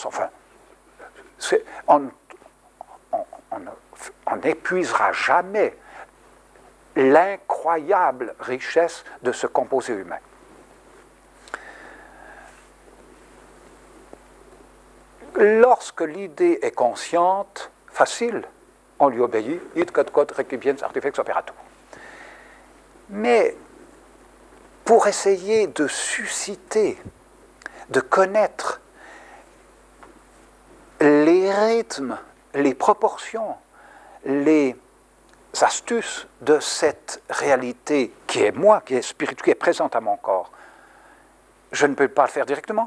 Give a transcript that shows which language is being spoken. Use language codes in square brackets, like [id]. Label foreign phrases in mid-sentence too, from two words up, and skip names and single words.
[fr] Enfin, on n'épuisera jamais l'incroyable richesse de ce composé humain. Lorsque l'idée est consciente, facile, on lui obéit, [la] id quod requibiens artifex operatum. [fr] Mais pour essayer de susciter, de connaître les rythmes, les proportions, les astuces de cette réalité qui est moi, qui est spirituelle, qui est présente à mon corps, je ne peux pas le faire directement.